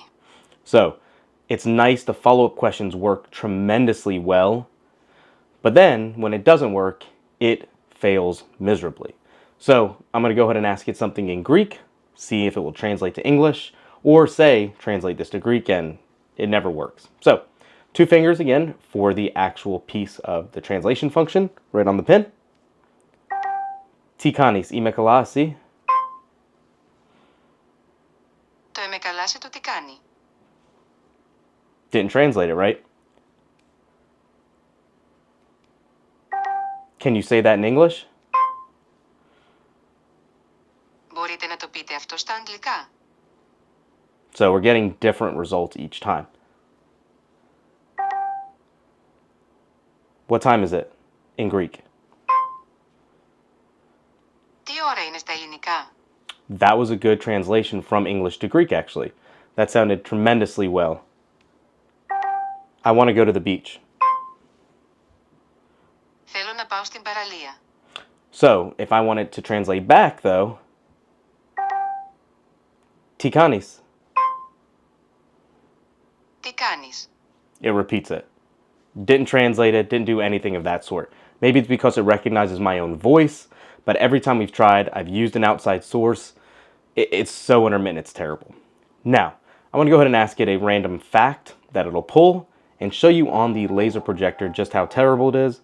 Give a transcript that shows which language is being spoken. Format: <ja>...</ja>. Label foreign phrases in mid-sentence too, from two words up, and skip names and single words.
<en>So, it's nice the follow-up questions work tremendously well, but then when it doesn't work, it fails miserably. So, I'm going to go ahead and ask it something in Greek, see if it will translate to English, or say, translate this to Greek, and it never works. So, two fingers again for the actual piece of the translation function, right on the pin. Tikanis imekalasi.</en> <el>Το εμεκαλάσει το τι κάνει.</el> <en>Didn't translate it right. Can you say that in English?</en> <el>Μπορείτε να το πείτε αυτό στα αγγλικά.</el> <en>So we're getting different results each time. What time is it in Greek?</en> <el>Τι ώρα είναι στα ελληνικά.</el> <en>That was a good translation from English to Greek, actually. That sounded tremendously well. I want to go to the beach.</en> <el>Θέλω να πάω στην παραλία.</el> <en>So, if I want it to translate back, though,</en> <el>Τι κάνεις. Τι κάνεις.</el> <en>It repeats it. Didn't translate it, didn't do anything of that sort. Maybe it's because it recognizes my own voice, but every time we've tried, I've used an outside source. It's so intermittent, it's terrible. Now, I want to go ahead and ask it a random fact that it'll pull and show you on the laser projector just how terrible it is.</en>